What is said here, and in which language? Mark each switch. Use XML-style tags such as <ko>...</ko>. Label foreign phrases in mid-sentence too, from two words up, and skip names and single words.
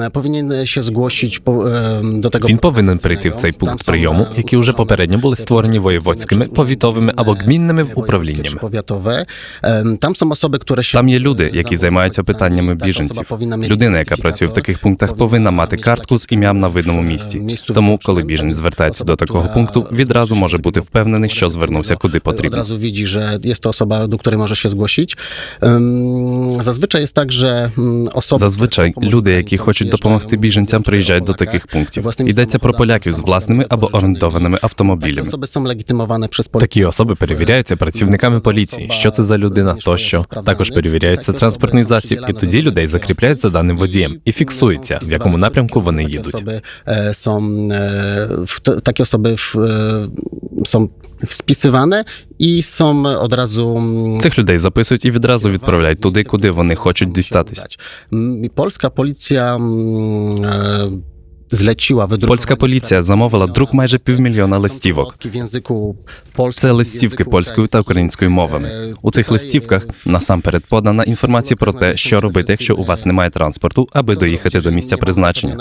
<uk>Він повинен прийти в цей пункт прийому, які вже попередньо були створені воєводськими, повітовими або гмінними управліннями. Там є люди, які займаються питаннями біженців. Людина, яка працює в таких пунктах, повинна мати картку з ім'ям на видному місці. Тому, коли біженець звертається до такого пункту, відразу може бути впевнений, що звернувся куди потрібно.</uk> <pl>Одразу widzi, że jest to osoba, do której może się zgłosić.</pl> <uk>Зазвичай люди, які хочуть допомогти біженцям, приїжджають до таких пунктів. Йдеться про поляків з власними або орендованими автомобілями. Такі особи перевіряються працівниками поліції, що це за людина тощо. Також перевіряється транспортний засіб, і тоді людей закріпляють за даним водієм і фіксується, в якому напрямку вони їдуть. Такі особи</uk> <pl>są wpisywane i są od razu...</pl> <uk>Цих людей записують і відразу відправляють туди, куди вони хочуть дістатись. Польська поліція Польська поліція замовила друк майже 500 000 листівок. Це листівки польською та українською мовами. У цих листівках насамперед подана інформація про те, що робити, якщо у вас немає транспорту, аби доїхати до місця призначення.</uk>